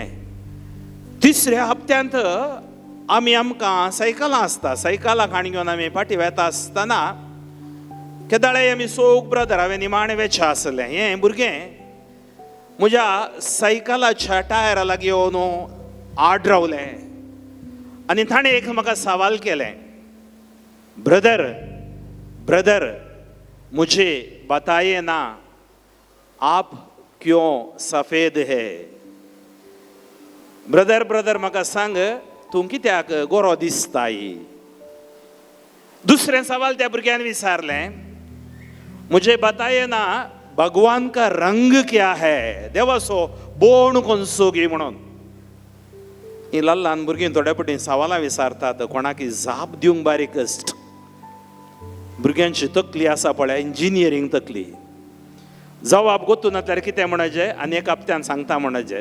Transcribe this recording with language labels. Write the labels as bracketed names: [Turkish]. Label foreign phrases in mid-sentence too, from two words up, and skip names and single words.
[Konkani] तिसऱ्या हप्त्यांत आमकां सायकलां आसता, सायकलाक हाण घेवन आमी फाटीं वेता आसतना केदाळे आमी सोग ब्रदर हांवें निमाणें वेचे आसलें. हें भुरगें म्हज्या सायकलाच्या टायरा लागीं येवन आड रावलें आनी ताणें एक म्हाका सवाल केलें, [Hindi] ब्रदर ब्रदर मुझे बताये ना आप क्यों सफेद है. [Konkani] ब्रदर ब्रदर म्हाका सांग, तूं कित्याक गोरो दिसताय. दुसरें सवाल त्या भुरग्यान विचारलें, [Hindi] मुझे बताये ना भगवान का रंग क्या है. [Konkani] देवाचो बोण खंयचो गे म्हणून. ही ल्हान भुरगीं थोड्या पटी सवालां विचारतात, कोणाकी जाप दिवंक बारीक कश्ट. भुरग्यांची तकली आसा पळय, इंजिनियरींग तकली, जवाब गोतून नातल्यार कितें म्हणचें आनी एक हप्त्यान सांगता म्हणचें.